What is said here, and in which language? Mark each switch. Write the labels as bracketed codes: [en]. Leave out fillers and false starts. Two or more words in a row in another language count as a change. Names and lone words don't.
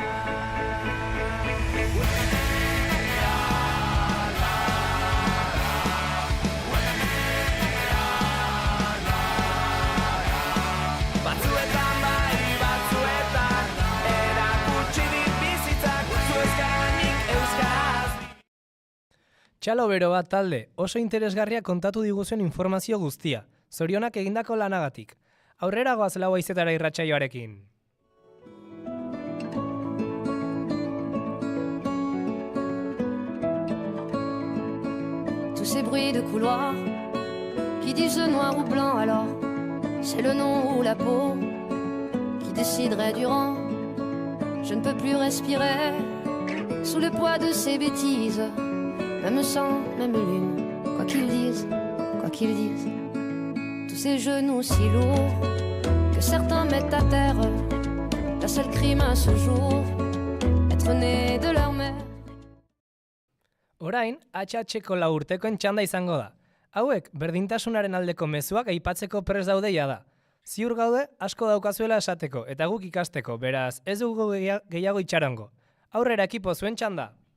[eu] Batzuetan bai, batzuetan erakutsi bizitzak. Zu euskara, nik euskaraz. Txalo bero bat talde, oso interesgarria kontatu diguzuen informazio guztia. Zorionak egindako lanagatik. Aurrera goaz lau haizetara irratsaioarekin. [fr] Tous ces bruits de couloir qui disent noir ou blanc alors, c'est le nom ou la peau qui déciderait du rang. Je ne peux plus respirer sous le poids de ces bêtises. Même sang, même lune, quoi qu'ils disent, quoi qu'ils disent. Tous ces genoux si lourds que certains mettent à terre. La seule crime à ce jour, être né de leur mère. [eu] Orain, HH-ko 4 urtekoen txanda izango da. Hauek, berdintasunaren aldeko mezuak aipatzeko prest daude jada. Ziur gaude, asko daukazuela esateko, eta guk ikasteko, beraz, ez dugu gehiago itxarongo. Aurrera ekipo zuen txanda.